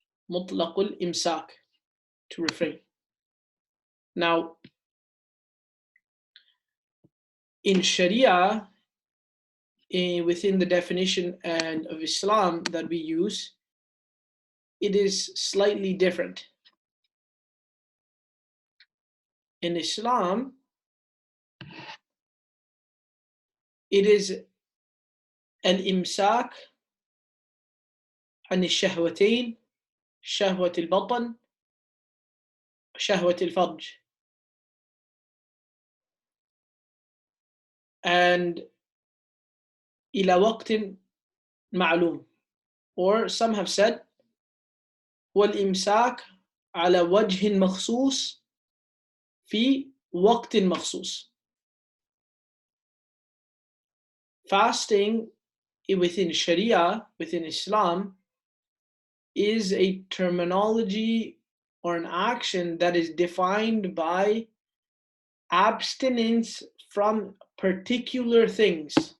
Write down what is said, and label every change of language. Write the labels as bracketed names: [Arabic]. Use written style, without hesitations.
[English] Mutlaqul imsak, to refrain. Now, in Sharia, within the definition and of Islam that we use, it is slightly different. In Islam, it is al-imsak [Arabic] عن الشهوتين شهوة البطن شهوة الفرج. [English] And [Arabic] إلى وقت معلوم, [English] or some have said [Arabic] والإمساك على وجه مخصوص في وقت مخصوص. [English] Fasting within Sharia, within Islam, is a terminology or an action that is defined by abstinence from particular things.